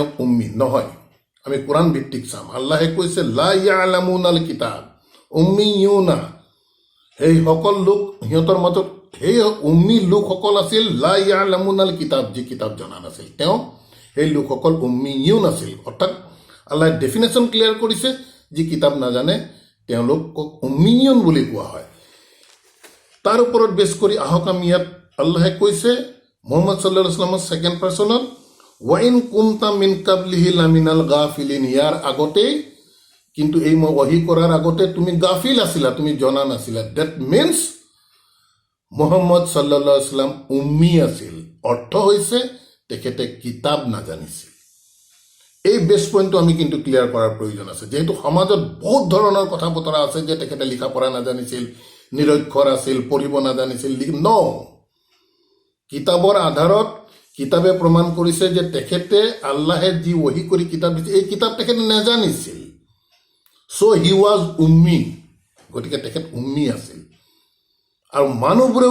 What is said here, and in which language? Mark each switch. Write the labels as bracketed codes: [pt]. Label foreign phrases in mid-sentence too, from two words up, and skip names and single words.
[as] উম্মি নহয় আমি কোৰাণ ভিত্তিক চাম আল্লাহে কৈছে [ar] لا يعلمون الكتاب أميون [as] সেই সকল লোক সিহঁতৰ মাজত সেই উম্মি লোকসকল আছিল [ar] لا يعلمون الكتاب [as] যি কিতাব জনা নাছিল তেওঁ সেই লোকসকল উম্মিয়ুন আছিল অৰ্থাৎ আল্লাহে [en] definition clear [as] কৰিছে যি কিতাব নাজানে তেওঁলোকক উম্মিয়ুন বুলি কোৱা হয় তাৰ ওপৰত বেছ কৰি আহক আমি ইয়াত আল্লাহে কৈছে মুহাম্মদ [ar] صلى الله عليه وسلم [en] second person [ar] وإن كنت من قبله لمن الغافلين [as] ইয়াৰ আগতেই কিন্তু এই মই ওয়াহি কৰাৰ আগতে তুমি গাফিল আছিলা তুমি জনা নাছিলা [en] that means [as] মুহাম্মদ [ar] صلى الله عليه وسلم [as] উম্মি আছিল অৰ্থ হৈছে তেখেতে কিতাব নাজানিছিল এই [en] base point [as] আমি কিন্তু ক্লিয়াৰ কৰাৰ প্ৰয়োজন আছে যেহেতু সমাজত বহুত ধৰণৰ কথা বতৰা আছে যে তেখেতে লিখা পঢ়া নাজানিছিল নিৰক্ষৰ আছিল পঢ়িব নাজানিছিল ন কিতাবৰ আধাৰত কিতাবে প্ৰমাণ কৰিছে যে তেখেতে আল্লাহে যি ওহি কৰি কিতাপ দিছে এই কিতাপ তেখেতে নাজানিছিল [en] so he was [as] উম্মি গতিকে তেখেত উম্মি আছিল আৰু মানুহবোৰেও